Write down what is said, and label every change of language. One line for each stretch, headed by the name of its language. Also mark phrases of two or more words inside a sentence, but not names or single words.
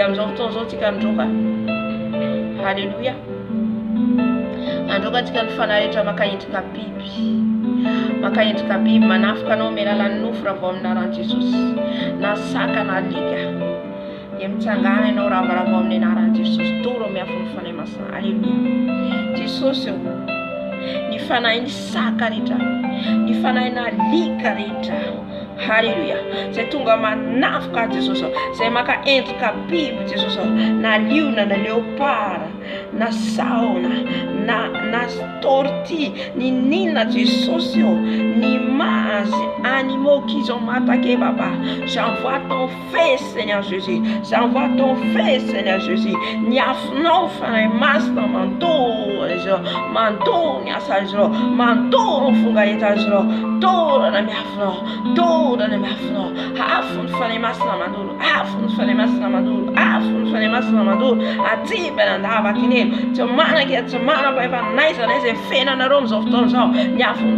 Malagasy: Amin'izao fotoana izao tsika androaka, haleluya, androaka tsika ny fanahy rehetra maka endrika biby, manafika anao amin'ny alalan'ny nofo raha vao amin'ny anaran'i Jesosy, na saka na alika dia mitsangana ianao ravarava amin'ny anaran'i Jesosy, doro amin'ny afin'ny fanahy masina. Haleluya. Jesosy ny fanahy ny saka rehetra, ny fanahy na alika rehetra, haleluya, zay tonga manafika Jesosy, zay maka endrika biby Jesosy, na liona na léopard, na saona, na tortue, ni nina Jesosy, ni mages,
French: animaux qu'ils ont m'attaqué, papa, j'envoie ton feu Seigneur Jésus, j'envoie ton feu Seigneur Jésus,
Malagasy: ni afinao fanahy masina mandoro ny asan'izy ireo, mandoro ny fonga entan'izy ireo, dorana miafinao, dorana miafinao, afo ny fanahy masina mandoro, afo ny fanahy masina mandoro, afo ny fanahy masina mandoro, atibana andavakinelo, tsy manake tsy manam-pahefana naiza fenanareo amin'izao fotoana izao, ny afo ny